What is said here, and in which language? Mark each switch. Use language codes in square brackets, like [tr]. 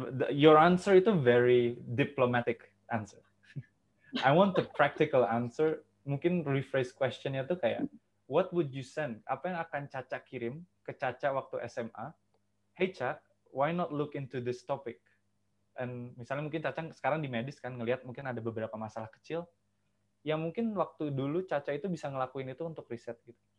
[en] Your answer [id] itu [en] very diplomatic answer. I want the practical answer. [id] Mungkin rephrase questionnya tuh kayak, [en] what would you send? [id] Apa yang akan Caca kirim ke Caca waktu SMA? [en] Hey Ca, why not look into this topic? [id] And misalnya mungkin Caca sekarang di medis kan ngelihat mungkin ada beberapa masalah kecil yang mungkin waktu dulu Caca itu bisa ngelakuin itu untuk riset gitu.